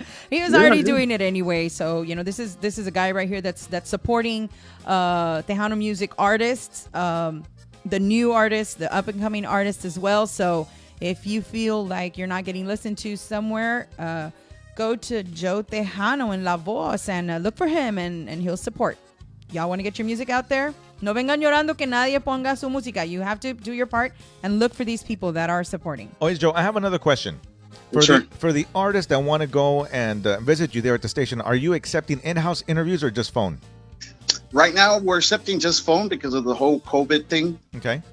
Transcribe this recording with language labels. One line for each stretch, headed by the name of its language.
English: He was already doing it anyway. So, this is a guy right here that's supporting Tejano music artists, the new artists, the up-and-coming artists as well. So, if you feel like you're not getting listened to somewhere, go to Joe Tejano in La Voz and look for him, and he'll support. Y'all want to get your music out there?
Spanish: No vengan llorando que nadie ponga su música.
English: You have to do your part and look for these people that are supporting. Oh, Joe, I have another question. Sure. For the artists that want to go and visit you there at the station, are you accepting in-house interviews or just phone? Right now, we're accepting just phone because of the whole COVID thing. Okay.